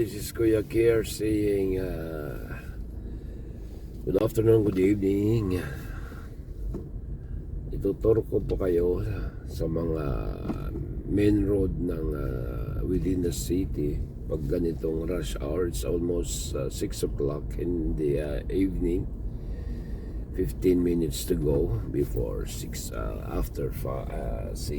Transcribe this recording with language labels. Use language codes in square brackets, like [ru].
[en] This is Kuya Kier saying good afternoon, good evening. [tl] Ituturo ko po kayo sa mga main road ng [en] within the city. [tl] Pag ganitong [en] rush hour, it's almost 6 o'clock in the evening. 15 minutes to go before 6, after 6.